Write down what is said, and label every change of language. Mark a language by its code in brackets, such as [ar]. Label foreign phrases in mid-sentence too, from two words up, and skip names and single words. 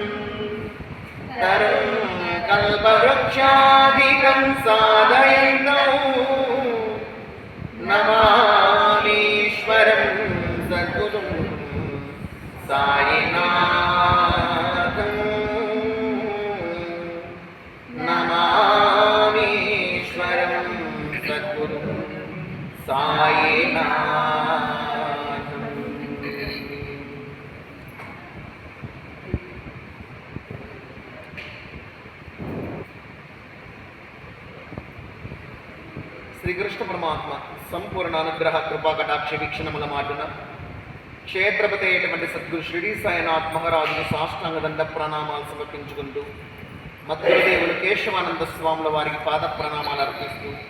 [sa] तरं कल्पवृक्षादिकं साधयन्तौ नमामीश्वरं सद्गुरुं साईनाथं नमामीश्वरं सद्गुरुं साईनाथं। [te] శ్రీకృష్ణ పరమాత్మ సంపూర్ణ అనుగ్రహ కృపా కటాక్ష వీక్షణముల మాటున క్షేత్రపతి అయినటువంటి సద్గురు షిరిడి సాయినాథ్ మహారాజును సాష్టాంగ దండ ప్రణామాలు సమర్పించుకుంటూ మధ్యదేవులు కేశవానంద స్వాముల వారికి పాద ప్రణామాలు అర్పిస్తూ